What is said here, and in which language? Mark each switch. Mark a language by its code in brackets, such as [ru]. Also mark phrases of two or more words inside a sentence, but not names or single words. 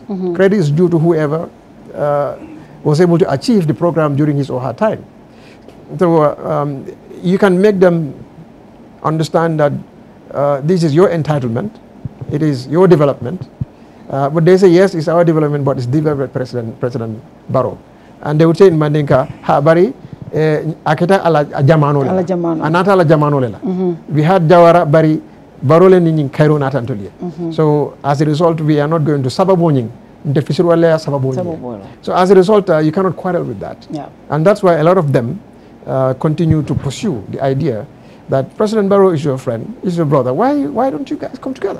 [en] Credit is due to whoever was able to achieve the program during his or her time. So you can make them understand that this is your entitlement, it is your development, but they say, yes, it's our development, but it's developed by President Barrow. And they would say in Mandinka, [man] ha bari, akita ala jamano lela. Anata ala jamano lela. [en] We had [man] Jawara bari barole ni Cairo nata antolie. [en] So as a result, we are not going to sababonying. So as a result, you cannot quarrel with that. Yeah. And that's why a lot of them continue to pursue the idea that President Barrow is your friend, is your brother. Why don't you guys come together?